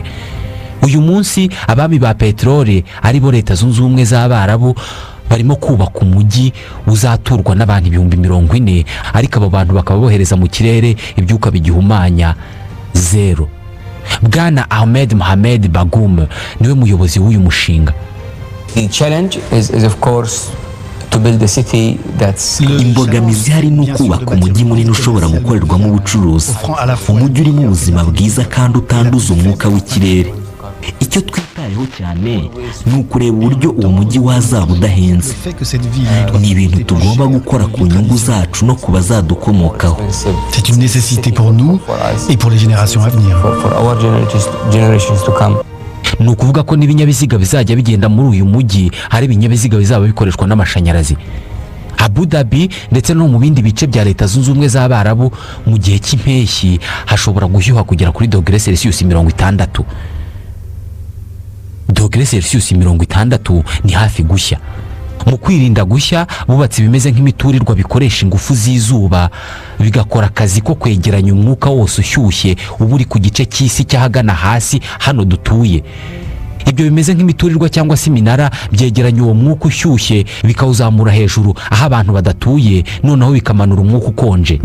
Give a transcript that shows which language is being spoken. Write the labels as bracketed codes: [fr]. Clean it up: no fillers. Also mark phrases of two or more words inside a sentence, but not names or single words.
[rw] Uyu munsi abami ba peterole ari bo Leta Zunze Ubumwe z'Abarabu barimo kubaka umujyi uzaturwa n'abantu 40,000 ariko abo bantu bakaba bohereza mu kirere ibyuka bigihumanya 0. Bwana Ahmed Mohamed Bagoum niwe muyobozi w'uyu mushinga. [en] The challenge is of course to build a city that's... [rw] Imbogamizi hari no kubaka umujyi munini ushobora gukorerwamo ubucuruzi, umujyi urimo ubuzima bwiza kandi utanduza umwuka w'ikirere. Icyo twitayeho cyane ni ukureba uburyo uwo mujyi wazaba udahenze. Ni ibintu tugomba gukora ku nyungu zacu no ku bazadukomokaho. [fr] C'est une nécessité pour nous et pour les générations à venir. [en] For our generations to come. [rw] Ni ukuvuga ko n'ibinyabiziga bizajya bigenda muri uyu mujyi hari ibinyabiziga bizaba bikoreshwa n'amashanyarazi. Abu Dhabi ndetse no mu bindi bice bya Leta Zunze Ubumwe z'Abarabu mu gihe cy'impeshyi hashobora gushyuha kugera kuri [fr] degrés Celsius [rw] 60. [fr] Degrés degre Celsius [rw] 60 ni hafi gushya. Mu kwirinda gushya bubatse bimeze nk'imiturirwa bikoresha ingufu z'izuba bigakora akazi ko kwegeranya umwuka wose ushyushye uba uri ku gice cy'isi cyahagana hasi hano dutuye. Ibyo bimeze nk'imiturirwa cyangwa se iminara byegeranya uwo mwuka ushyushye bikawuzamura hejuru aho abantu badatuye, noneho bikamanura umwuka ukonje.